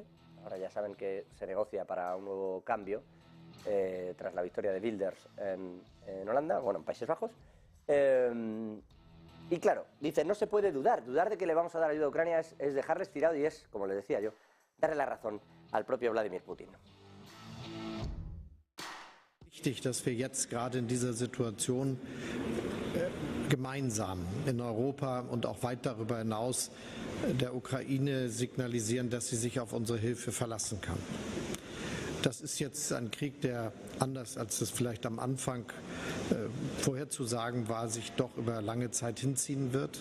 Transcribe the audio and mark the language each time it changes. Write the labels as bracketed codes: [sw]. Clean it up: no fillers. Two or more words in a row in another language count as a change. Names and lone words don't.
[es] Ahora ya saben que se negocia para un nuevo cambio tras la victoria de Wilders en Holanda, bueno, en Países Bajos. Y claro, dice, no se puede dudar de que le vamos a dar ayuda a Ucrania es dejarles tirado y es, como les decía yo, darle la razón al propio Vladimir Putin. [de] Wichtig, dass wir jetzt gerade in dieser Situation gemeinsam in Europa und auch weit darüber hinaus der Ukraine signalisieren, dass sie sich auf unsere Hilfe verlassen kann. Das ist jetzt ein Krieg, der anders als es vielleicht am Anfang vorherzusagen war, sich doch über lange Zeit hinziehen wird.